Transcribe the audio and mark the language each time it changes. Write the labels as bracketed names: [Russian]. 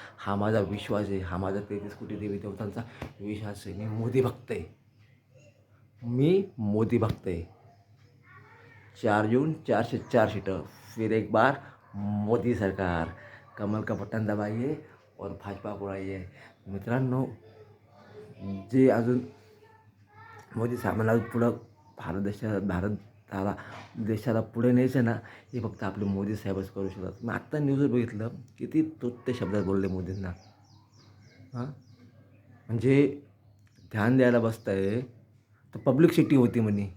[Marathi] हा माझा विश्वास आहे, हा माझा 33 कोटी देवी देवतांचा विश्वास आहे. मी मोदी भक्त आहे, मी मोदी भक्त आहे. [Hindi] 4 जून 404 सीटर, फिर एक बार मोदी सरकार, कमल का बटन दबाइए और भाजपा को उड़ाइए. [Marathi] मित्रांनो, जे अजून मोदी साहेबांना पुढं भारताला देशाला पुढे न्यायचं ना, हे फक्त आपले मोदी साहेबच करू शकतात. मी आत्ता न्यूजवर बघितलं किती तुच्छ शब्दात बोलले मोदींना. हां, म्हणजे ध्यान द्यायला बसताय तर पब्लिक सिटी होती म्हणे.